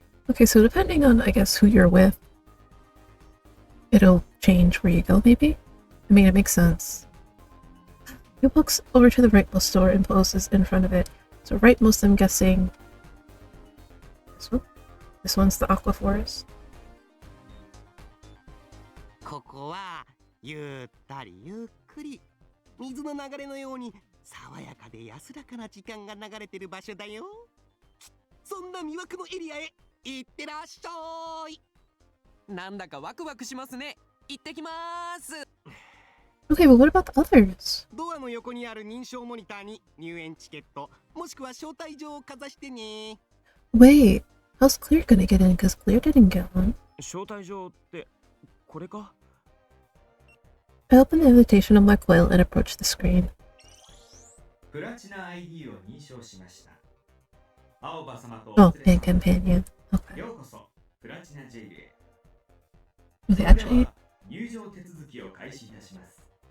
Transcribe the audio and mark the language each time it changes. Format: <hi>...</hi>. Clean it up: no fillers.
<en>Okay, so depending on, I guess, who you're with, it'll change where you go, maybe? I mean, it makes sense. He walks over to the rightmost door and poses in front of it. So rightmost, I'm guessing... this one? This one's the Aqua Forest.</en> <ja>ここはゆったりゆっくり水の流れのように爽やかで安らかな時間が流れてる場所だよ。そんな魅惑のエリアへ行ってらっしゃい。なんだかワクワクしますね。行ってきます。</ja> <en>Okay, but what about the others?</en> <ja>ドアの横にある認証モニターに入園チケットもしくは招待状をかざしてね。</ja> <en>Wait, how's Clear gonna get in? Because Clear didn't get one.</en> <ja>招待状ってこれか？</ja> <en>I open the invitation on my coil and approach the screen.</en> <ja>プラチナ ID を認証しました。青葉様と</ja> <en>Oh, and companion. Okay.</en> <ja>ようこそプラチナジェイルへ。</ja> <en>Okay, actually,</en> <ja>入場手続きを開始いたします。</ja>